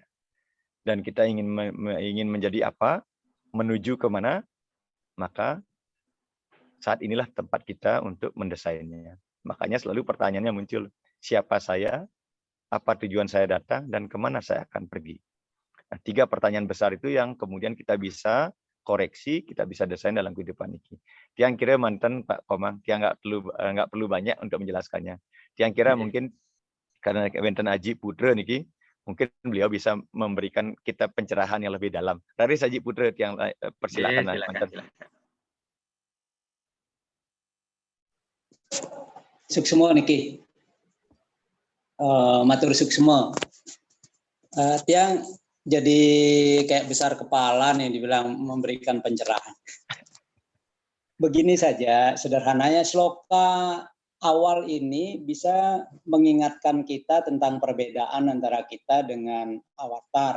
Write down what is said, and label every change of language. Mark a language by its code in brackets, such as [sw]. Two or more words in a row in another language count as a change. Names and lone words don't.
[id] Dan kita ingin menjadi apa, menuju kemana, maka saat inilah tempat kita untuk mendesainnya. Makanya selalu pertanyaannya muncul, siapa saya, apa tujuan saya datang, dan kemana saya akan pergi. Nah, 3 pertanyaan besar itu yang kemudian kita bisa koreksi, kita bisa desain dalam kehidupan ini. Tiang kira mantan Pak Komang, tiang nggak perlu banyak untuk menjelaskannya. Tiang kira mungkin karena Benten Aji Putra niki, mungkin beliau bisa memberikan kita pencerahan yang lebih dalam. Raris Aji Putra, tiang persilakan. Silakan. [ban] Suksmo niki, matur suksmo. [id] Tiang jadi kayak besar kepala nih dibilang memberikan pencerahan. Begini saja, sederhananya sloka awal ini bisa mengingatkan kita tentang perbedaan antara kita dengan avatar.